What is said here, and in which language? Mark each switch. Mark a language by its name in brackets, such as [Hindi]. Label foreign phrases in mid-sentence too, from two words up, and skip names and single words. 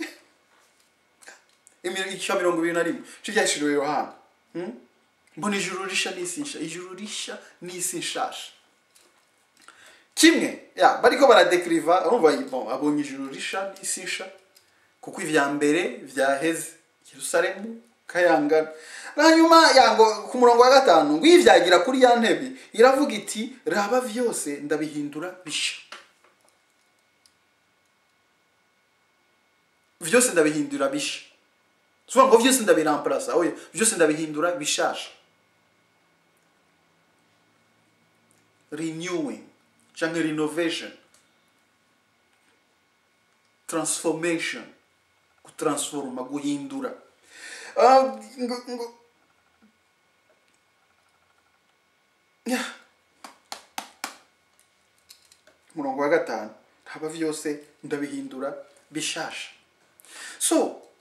[Rundi] cya 21 cyashiriwe Yohana mbona ijuru risha n'isi ijuru risha n'isi nshasha kimwe bariko baradekriva urumva abonye ijuru risha n'isi nsha kuko ivya mbere vyaheze Yerusalemu kayangana hanyuma yango ku murongo wa 5 ngo ivyagira kuri ya ntebe iravuga iti raba vyose ndabihindura bisha vyose ndabihindura bisha so ngo vyose ndabiramplaza oya vyose ndabihindura bishasha [English] renewing change renovation transformation [Rundi] kutransforma guhindura murongo wa 5 haba vyose ndabihindura bishasha so